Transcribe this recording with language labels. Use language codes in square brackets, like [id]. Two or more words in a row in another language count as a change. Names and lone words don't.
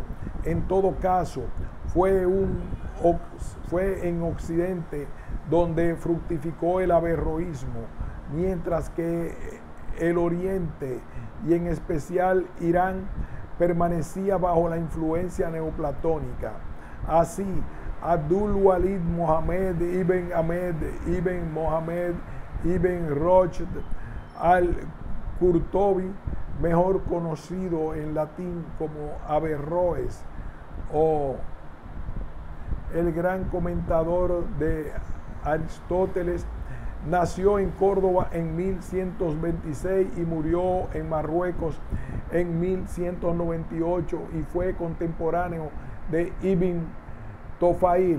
[es] En todo caso, fue en Occidente donde fructificó el averroísmo, mientras que el Oriente y en especial Irán permanecía bajo la influencia neoplatónica. Así, Abdul Walid Mohammed ibn Ahmed ibn Mohammed ibn Rushd al-Qurtubi, mejor conocido en latín como Averroes, o el gran comentador de Aristóteles, nació en Córdoba en 1126 y murió en Marruecos en 1198 y fue contemporáneo de Ibn Tofail.